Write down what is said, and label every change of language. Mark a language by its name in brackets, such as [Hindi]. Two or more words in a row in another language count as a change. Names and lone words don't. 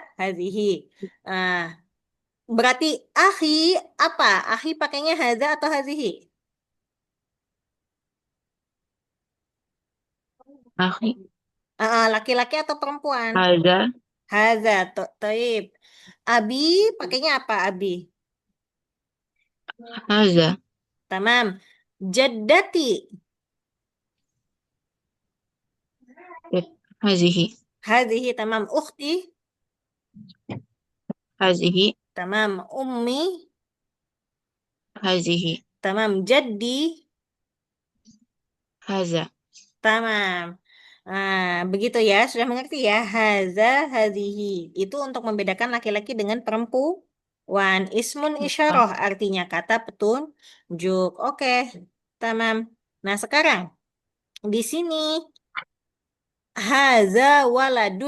[Indonesian] hazihi. Nah, berarti akhi apa? Akhi pakainya haza atau hazihi? Akhi. Laki-laki atau perempuan? Haza. [Arabic] هذا، طيب. [Indonesian] Abi pakainya apa abi? Haza. [Arabic] تمام. جدتي. [Indonesian] Hazihi. [Arabic] هذه تمام. أختي. [Indonesian] Hazihi. [Arabic] تمام. أمي. [Indonesian] Hazihi. [Arabic] تمام. جدي. [Indonesian] Haza. Tamam. Nah, begitu ya. Sudah mengerti ya. [Arabic] هذا، هذه. [Indonesian] Itu untuk membedakan laki-laki dengan perempuan. Ismun Ah, isyarah artinya kata petunjuk. Oke. Tamam. Nah, sekarang di sini [Arabic] هذا ولدٌ.